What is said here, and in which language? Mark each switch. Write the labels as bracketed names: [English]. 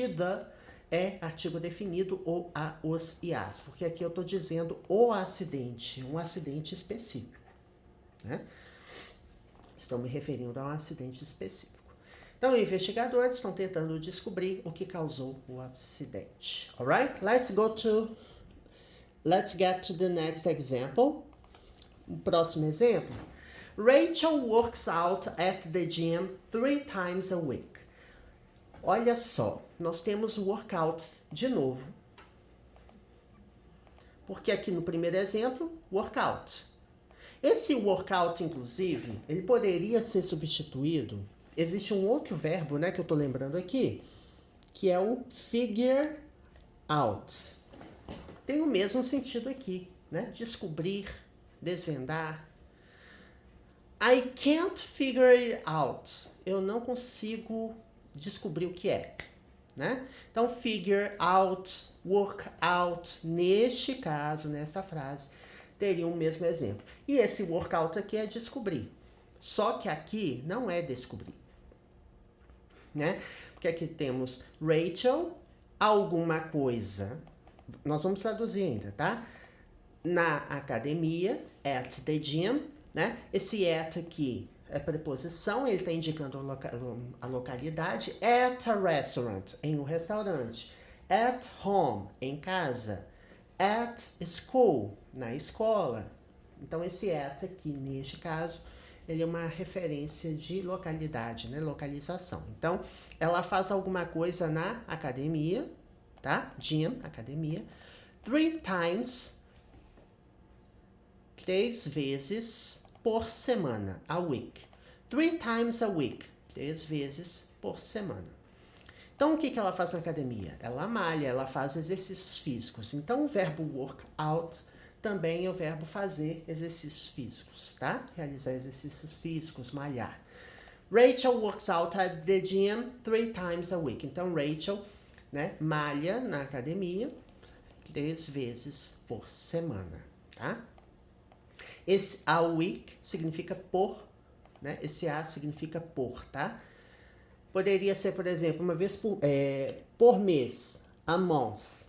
[Portuguese] E the é artigo definido, o, a, os e as. Porque aqui eu estou dizendo o acidente, um acidente específico. Né? Estou me referindo a um acidente específico. Então, investigadores estão tentando descobrir o que causou o acidente. [English] Alright? Let's get to the next example. [Portuguese] O próximo exemplo. [English] Rachel works out at the gym 3 times a week. [Portuguese] Olha só, nós temos workout de novo. Porque aqui no primeiro exemplo, workout. Esse workout, inclusive, ele poderia ser substituído. Existe um outro verbo, né, que eu tô lembrando aqui, que é o figure out. Tem o mesmo sentido aqui, né? Descobrir, desvendar. [English] I can't figure it out. [Portuguese] Eu não consigo descobrir o que é, né? Então, figure out, work out, neste caso, nessa frase, teria o mesmo exemplo. E esse workout aqui é descobrir. Só que aqui não é descobrir. Né? Porque aqui temos Rachel, alguma coisa. Nós vamos traduzir ainda, tá? Na academia, [English] at the gym, [Portuguese] né? Esse at aqui é preposição, ele está indicando a localidade. [English] At a restaurant, [Portuguese] em um restaurante. [English] At home, [Portuguese] em casa. [English] At school, [Portuguese] na escola. Então, esse at aqui, neste caso, ele é uma referência de localidade, né? Localização. Então, ela faz alguma coisa na academia, tá? Gym, academia. [English] 3 times, [Portuguese] 3 vezes por semana, [English] a week. 3 times a week, [Portuguese] 3 vezes por semana. Então, o que ela faz na academia? Ela malha, ela faz exercícios físicos. Então, o verbo work out também é o verbo fazer exercícios físicos, tá? Realizar exercícios físicos, malhar. [English] Rachel works out at the gym 3 times a week. [Portuguese] Então, Rachel, né, malha na academia 3 vezes por semana, tá? Esse a week significa por, né? Esse a significa por, tá? Poderia ser, por exemplo, uma vez por mês, [English] a month.